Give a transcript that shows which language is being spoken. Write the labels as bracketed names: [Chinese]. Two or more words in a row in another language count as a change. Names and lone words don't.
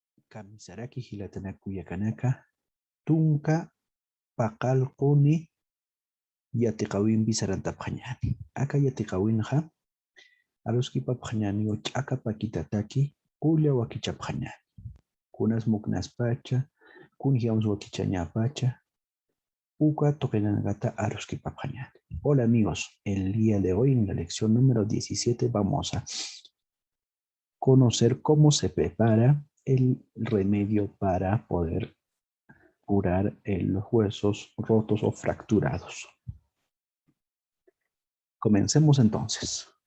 [Aymara] Kamisaraki hilatanaku yakanaka tunka paqalquni yatiqawinpi sarantapaqñani. Aka yatiqawinqa aruskipapaqñani o ch'aka pakitataki qulla wakichapaqñani. Kunas muknaspacha, kunhiamus wakichañapacha, uka toqinanagata aruskipapaqñani. [Spanish] Hola amigos, el día de hoy en la lección número 17 vamos a conocer cómo se prepara el remedio para poder curar los huesos rotos o fracturados. Comencemos entonces.